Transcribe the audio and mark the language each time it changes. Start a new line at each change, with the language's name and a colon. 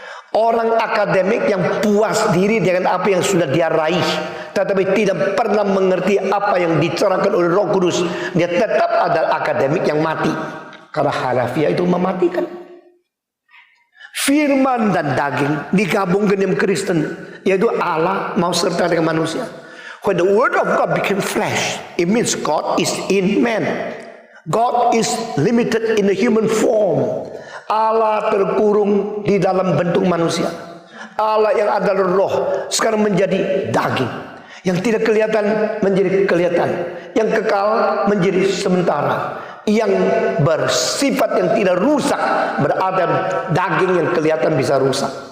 Indonesian: Orang akademik yang puas diri dengan apa yang sudah dia raih, tetapi tidak pernah mengerti apa yang dicerahkan oleh Roh Kudus, dia tetap adalah akademik yang mati, karena harafiah itu mematikan. Firman dan daging digabungkan dengan Kristen, yaitu Allah mau serta dengan manusia.
English: When the word of God became flesh, it means God is in man. God is limited in the human form.
Indonesian: Allah terkurung di dalam bentuk manusia. Allah yang adalah roh sekarang menjadi daging. Yang tidak kelihatan menjadi kelihatan, yang kekal menjadi sementara, yang bersifat yang tidak rusak berada daging yang kelihatan bisa rusak.